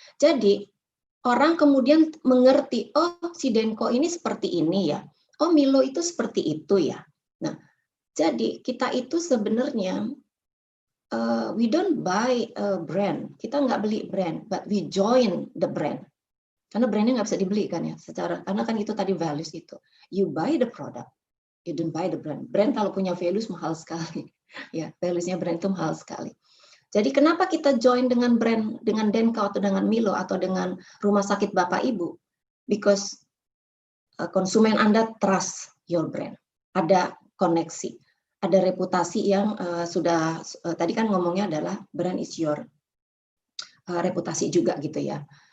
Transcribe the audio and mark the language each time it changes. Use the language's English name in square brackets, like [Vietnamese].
[Indonesian] Jadi orang kemudian mengerti, oh si Denko ini seperti ini ya, oh Milo itu seperti itu ya. Nah, jadi kita itu sebenarnya [English] we don't buy a brand, [Indonesian] kita nggak beli brand, [English] but we join the brand. [Indonesian] Karena brandnya nggak bisa dibeli kan ya, secara, karena kan itu tadi values itu. [English] You buy the product, you don't buy the brand. [Indonesian] Brand kalau punya values mahal sekali, ya valuesnya brand itu mahal sekali. Jadi kenapa kita join dengan brand, dengan Denko atau dengan Milo atau dengan rumah sakit Bapak Ibu? [English] Because [Indonesian] konsumen Anda [English] trust your brand, [Indonesian] ada koneksi. Ada reputasi yang sudah tadi kan ngomongnya adalah brand is your reputasi juga gitu ya.